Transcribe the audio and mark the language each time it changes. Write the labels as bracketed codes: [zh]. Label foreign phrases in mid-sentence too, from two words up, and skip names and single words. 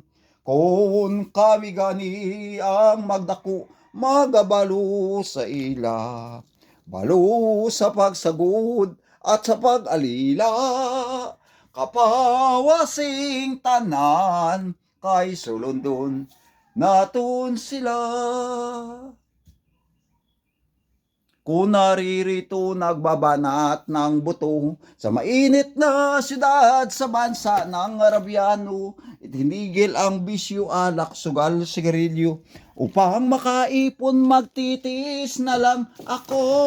[hil] Kung kami gani ang magdako, magabalo sa ila. Balo sa pagsagod at sa pag-alila. Kapawasing tanan kay sulundon naton sila. [tl] Kung naririto nagbabanat ng buto sa mainit na siyudad sa bansa ng Arabiano, itinigil ang bisyo, alak, sugal, sigarilyo upang makaipon magtitis na lang ako.